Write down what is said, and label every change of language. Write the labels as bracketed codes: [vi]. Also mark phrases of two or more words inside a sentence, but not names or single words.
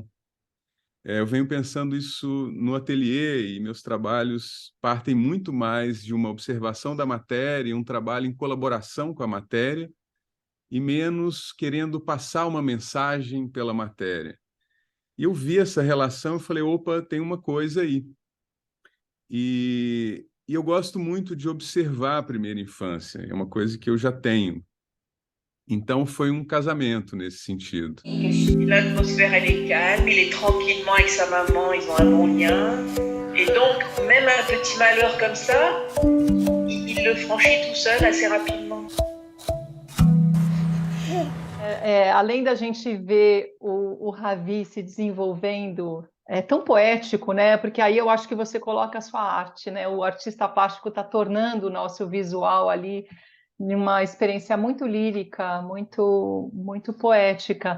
[pt] Eu venho pensando isso no ateliê e meus trabalhos partem muito mais de uma observação da matéria, um trabalho em colaboração com a matéria, e menos querendo passar uma mensagem pela matéria. E eu vi essa relação e falei, opa, tem uma coisa aí. E eu gosto muito de observar a primeira infância, é uma coisa que eu já tenho. Então foi um casamento nesse sentido. [fr] L'atmosphère, elle est calme, il est tranquillement avec sa maman, ils ont un bon lien. Et donc, même un petit malheur comme ça, il le franchit tout seul assez rapidement. [pt] Além da gente ver o Ravi se desenvolvendo, é tão poético, né? Porque aí eu acho que você coloca a sua arte, né? O artista plástico está tornando o nosso visual ali uma experiência muito lírica, muito poética.